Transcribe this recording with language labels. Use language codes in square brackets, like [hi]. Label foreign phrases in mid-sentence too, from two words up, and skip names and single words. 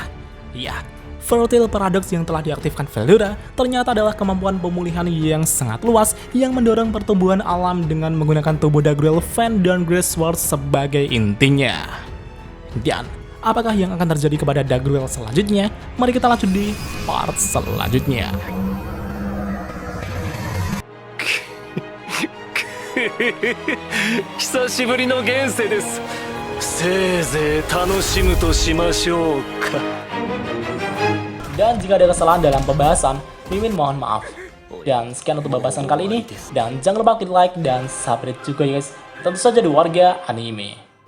[id] Ya, Fertile Paradox yang telah diaktifkan Veldora ternyata adalah kemampuan pemulihan yang sangat luas yang mendorong pertumbuhan alam dengan menggunakan tubuh Dagruel, Fen, dan Griswold sebagai intinya. Dan, apakah yang akan terjadi kepada Dagruel selanjutnya? Mari kita lanjut di part selanjutnya. [ja] 久しぶりの現世です。せいぜい楽しむとしましょうか。 [id] Dan jika ada kesalahan dalam pembahasan, Mimin mohon maaf. Dan sekian untuk pembahasan kali ini. Dan jangan lupa klik like dan subscribe juga ya guys. Tentu saja di warga anime.